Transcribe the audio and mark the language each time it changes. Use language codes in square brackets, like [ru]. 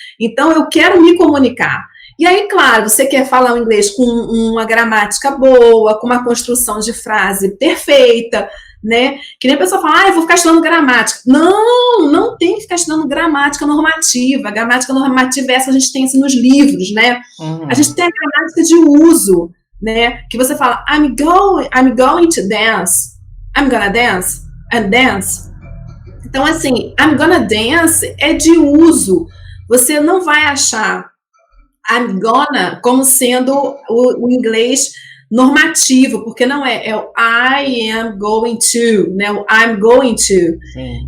[pt] Então, eu quero me comunicar. E aí, claro, você quer falar o inglês com uma gramática boa, com uma construção de frase perfeita, né? Que nem a pessoa fala, eu vou ficar estudando gramática. Não tem que ficar estudando gramática normativa. A gramática normativa é essa que a gente tem assim, nos livros, né? A gente tem a gramática de uso, né? Que você fala, [en] I'm going to dance, I'm gonna dance, and dance. [pt] Então, assim, [en] I'm gonna dance [pt] é de uso. Você não vai achar [en] I'm gonna [pt] como sendo o inglês normativo, porque não é o [en] I am going to, [pt] né? [en] O I'm going to. [pt] Sim.